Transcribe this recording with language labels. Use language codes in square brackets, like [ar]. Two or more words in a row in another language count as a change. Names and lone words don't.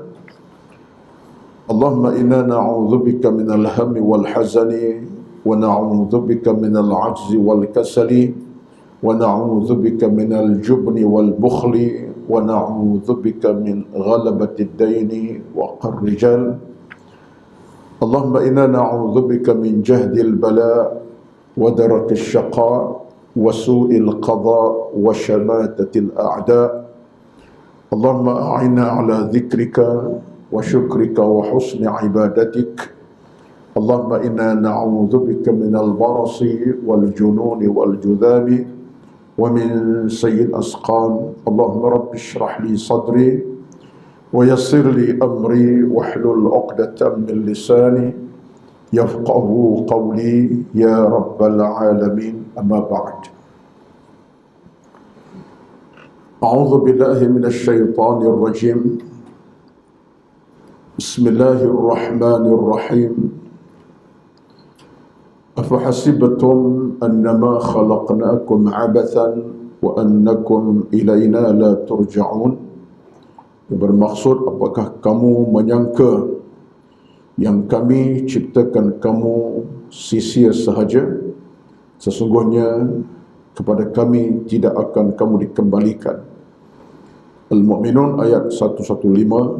[ar] اللهم إنا نعوذ بك من الهم والحزن ونعوذ بك من العجز والكسل ونعوذ بك من الجبن والبخل ونعوذ بك من غلبة الدين وقهر الرجال. اللهم إنا نعوذ بك من جهد البلاء ودرك الشقاء وسوء القضاء وشماتة الأعداء. اللهم أعنا على ذكرك وشكرك وحسن عبادتك. اللهم إنا نعوذ بك من البرص والجنون والجذام ومن سيئ الأسقام. اللهم رب اشرح لي صدري ويسر لي أمري واحلل عقدة من لساني يفقهوا قولي يا رب العالمين. أما بعد. أعوذ بالله من الشيطان الرجيم. بسم الله الرحمن الرحيم. أفحسبتم أنما خلقناكم عبثا وأنكم إلينا لا ترجعون. [ms] Bermaksud, apakah kamu menyangka yang kami ciptakan kamu sia-sia sahaja? Sesungguhnya kepada kami tidak akan kamu dikembalikan. Al-Mu'minun ayat 115.